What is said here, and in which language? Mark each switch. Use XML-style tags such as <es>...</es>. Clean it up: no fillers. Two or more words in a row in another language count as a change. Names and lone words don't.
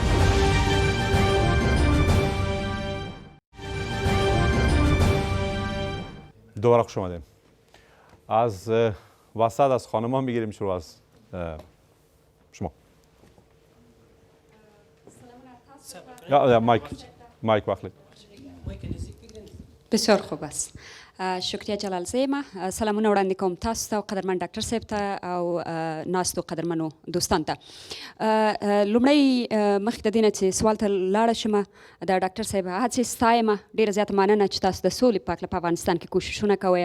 <fa>دوباره خوش آمدیم. از وسط از خانمان میگیریم، شروع از شما.</fa> <ps>یا مایک واخلید.</ps> <fa>بسیار خوب است. شکریه جلال زیمه.</fa> <ps>سلامونه وړاندې کوم تاسو ته او قدرمن ډاکټر صاحب ته او ناستو قدرمنو دوستان ته. لومړی مخکې د دې نه چې سوال ته لاړه شم، د ډاکټر صاحب هڅې ستایم، ډېره زیاته مننه چې تاسو د سولې په هکله په افغانستان کې کوششونه کوئ.</ps>